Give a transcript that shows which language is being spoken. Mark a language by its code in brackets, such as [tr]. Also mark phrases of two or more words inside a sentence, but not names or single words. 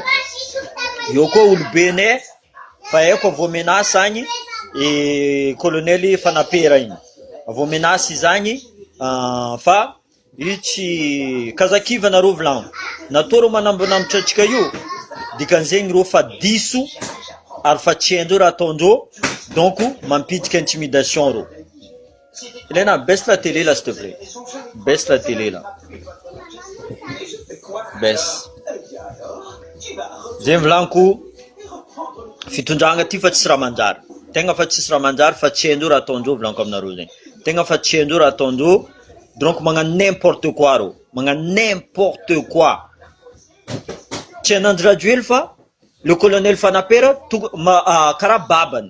[mg] Eo koa olobenay fa eko avao menasy agny e colonel Fanapera igny. Avao menasy izagny fa io tsy kazakiva nareo volagno. Natao reo manambonambotra antsika io, dikan'izegny reo fa diso ary fa tsy haindreo raha ataondreo, donc mampiditra intimidation reo. [fr] Elena, baisse la télé là s'il te plaît. Baisse la télé là. Baisse. [mg] Zegny volaniko fitondragna ty fa tsisy raha manjary. Tegna fa tsisy raha manjary fa tsy haindreo raha ataondreo volaniko aminareo zegny. Tegna fa tsy haindreo raha ataondreo, donc magnano [fr] n'importe quoi [mg] reo. Magnano [fr] n'importe quoi. [mg] Tsy hainanjy elo fa [fr] le colonel [mg] Fanapera karaha babany.